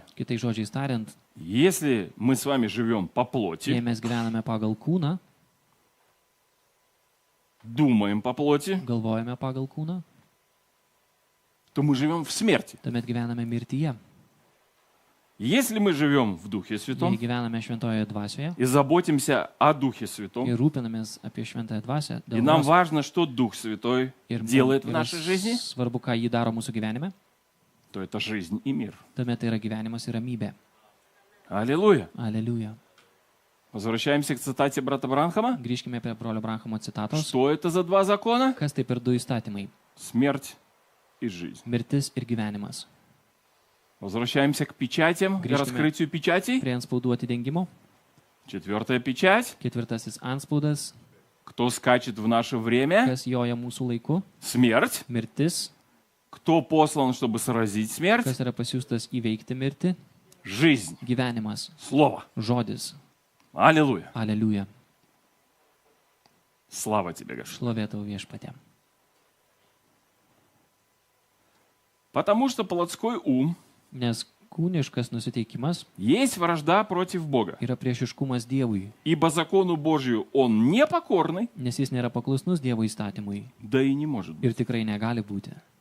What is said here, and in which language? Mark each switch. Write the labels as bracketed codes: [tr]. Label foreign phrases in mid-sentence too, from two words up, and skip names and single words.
[lt] Kitai žodžiais tariant, [ru] если мы с вами живем по [lt] jei [ru] плоти, [lt] mes gyvename pagal kūną, [ru] думаем по плоти, [lt] galvojame pagal kūną, [ru] то мы живем в смерти. [lt] tuomet gyvename mirtyje. [ru] Если мы живем в Духе [lt] Jei [ru] Святом [lt] gyvename šventojoje dvasioje [ru] и заботимся о Духе Святом, [lt] ir rūpinamės apie šventąją dvasią, [ru] и нам важно, что Дух Святой [lt] ir [ru] делает в [lt] yra [ru] нашей жизни, [lt] svarbu, ką jį daro mūsų gyvenime, [ru] то это жизнь и мир. [lt] tuomet tai yra gyvenimas ir ramybė. [ru] Аллилуйя. [lt] Aleliuja. [ru] Возвращаемся к цитате брата Бранхама. [lt] Grįžkime prie brolio Branhamo citatos. [ru] Что это за два закона? [lt] Kas tai per du įstatymai? [ru] Смерть и жизнь. [lt] Mirtis ir gyvenimas. [ru] Возвращаемся к печатям, к Гришками. раскрытию печатей. [lt] Prie anspaudų atidengimo. [ru] 4 печать. [lt] Ketvirtasis anspaudas. [ru] Кто скачет в наше время? [lt] Kas joja mūsų laiku? [ru] Смерть. [lt] Mirtis. [ru] Кто послан, чтобы сразить смерть? [lt] Kas yra pasiūstas įveikti mirtį? [ru] Жизнь. [lt] Gyvenimas. [ru] Слово. [lt] Žodis. [ru] Аллилуйя. [lt] Aleliuja. [ru] Слава тебе, Господь. [lt] Šlovė tau viešpatė. [ru] Потому что плотской ум [lt] Nes kūniškas nusiteikimas [ru] есть вражда против Бога. [lt] yra priešiškumas Dievui, [ru] Ибо закону Божию он непокорный, [lt] nes jis nėra paklusnus Dievo įstatymui [ru] да и не может быть. [lt] ir tikrai negali būti.